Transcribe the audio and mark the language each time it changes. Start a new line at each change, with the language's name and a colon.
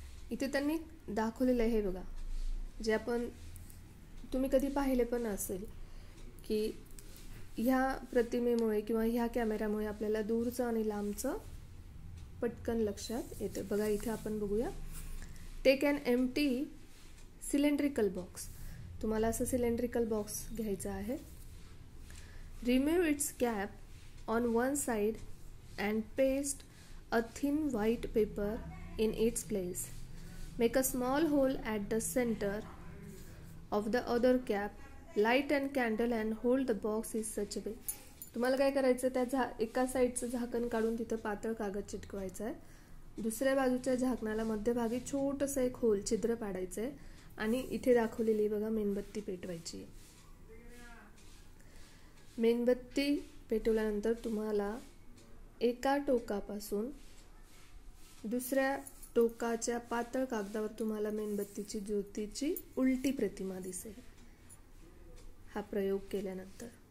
Marathi: इथे त्यांनी दाखवलेलं आहे बघा. जे आपण तुम्ही कधी पाहिले पण असेल की ह्या प्रतिमेमुळे किंवा ह्या कॅमेऱ्यामुळे आपल्याला दूरचं आणि लांबचं पटकन लक्षात येतं. बघा इथे आपण बघूया.
English: Take an empty cylindrical box.
Marathi: तुम्हाला असं सिलेंड्रिकल बॉक्स घ्यायचा आहे.
English: Remove its cap on one side and paste a thin white paper in its place. Make a small hole at the center of the other cap, light and candle and hold the box is such a way.
Marathi: तुम्हाला काय करायचं, त्या एका साईडचं झाकण काढून तिथं पातळ कागद चिटकवायचा आहे, दुसऱ्या बाजूच्या झाकणाला मध्यभागी छोटंसं एक होल छिद्र पाडायचं आहे आणि इथे दाखवलेली बघा मेणबत्ती पेटवायची. मेणबत्ती पेटवल्यानंतर तुम्हाला एका टोकापासून दुसऱ्या टोकाच्या पातळ कागदावर तुम्हाला मेणबत्तीची ज्योतीची उलटी प्रतिमा दिसेल हा प्रयोग केल्यानंतर.